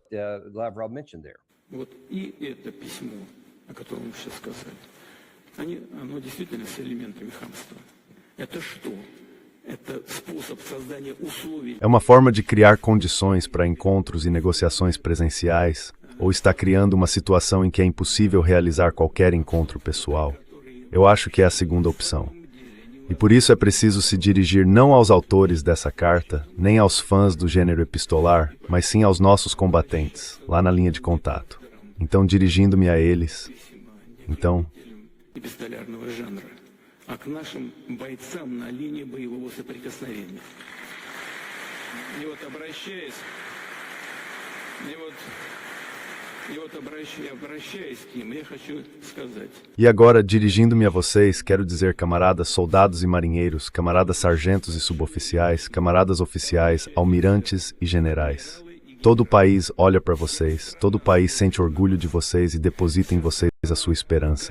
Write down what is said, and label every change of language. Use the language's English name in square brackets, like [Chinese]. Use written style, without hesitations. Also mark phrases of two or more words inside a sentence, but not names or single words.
[Portuguese] É uma forma de criar condições para encontros e negociações presenciais, ou está criando uma situação em que é impossível realizar qualquer encontro pessoal? Eu acho que é a segunda opção. E por isso é preciso se dirigir não aos autores dessa carta, nem aos fãs do gênero epistolar, mas sim aos nossos combatentes, lá na linha de contato. Então, dirigindo-me a eles, [Russian] а к нашим бойцам на линии боевого соприкосновения. И вот обращаясь к ним, я хочу сказать. [Portuguese] E agora, dirigindo-me a vocês, quero dizer, camaradas soldados e marinheiros, camaradas sargentos e suboficiais, camaradas oficiais, almirantes e generais. Todo o país olha para vocês, todo o país sente orgulho de vocês e deposita em vocês a sua esperança.